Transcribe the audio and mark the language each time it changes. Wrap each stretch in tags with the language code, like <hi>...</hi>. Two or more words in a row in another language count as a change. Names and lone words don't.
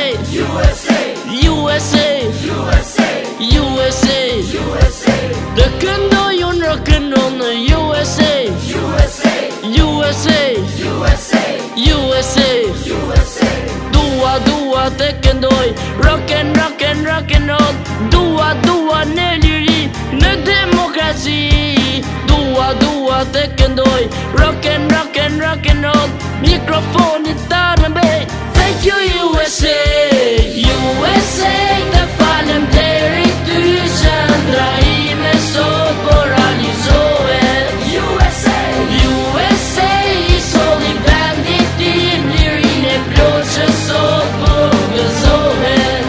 <sq>USA, USA, USA, USA, USA. Të këndoj unë</sq> <en>rock and roll</en> <sq>në USA. USA, USA, USA, USA, USA. Dua të këndoj</sq> <en>rock and roll.</en> <sq>Dua në liri, në demokraci. Dua të këndoj</sq> <en>rock and roll.</en> <sq>Mikrofonit ta rëmbej.</sq> <en>Thank you USA, USA.</en> <sq>Të falem deri ty që ndra ime sot po realizohet. USA, USA. I soli vendit tim, lirin e plot që sot po gëzohet.</sq>